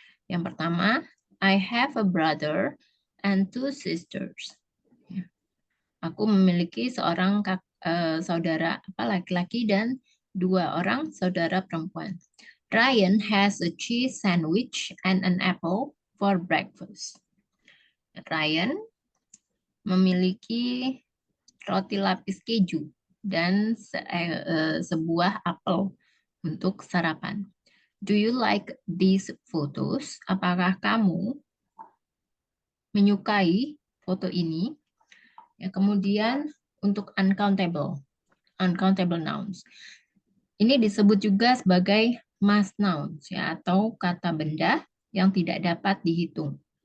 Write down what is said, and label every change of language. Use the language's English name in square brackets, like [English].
[Indonesian] Yang pertama, [English] I have a brother and two sisters. [Indonesian] Ya. Aku memiliki seorang saudara laki-laki dan 2 orang saudara perempuan. [English] Ryan has a cheese sandwich and an apple for breakfast. Ryan [Indonesian] memiliki roti lapis keju dan sebuah apel untuk sarapan. [English] Do you like these photos? [Indonesian] Apakah kamu menyukai foto ini? Ya, kemudian untuk uncountable nouns. Ini disebut juga sebagai mass nouns ya, atau kata benda yang tidak dapat dihitung.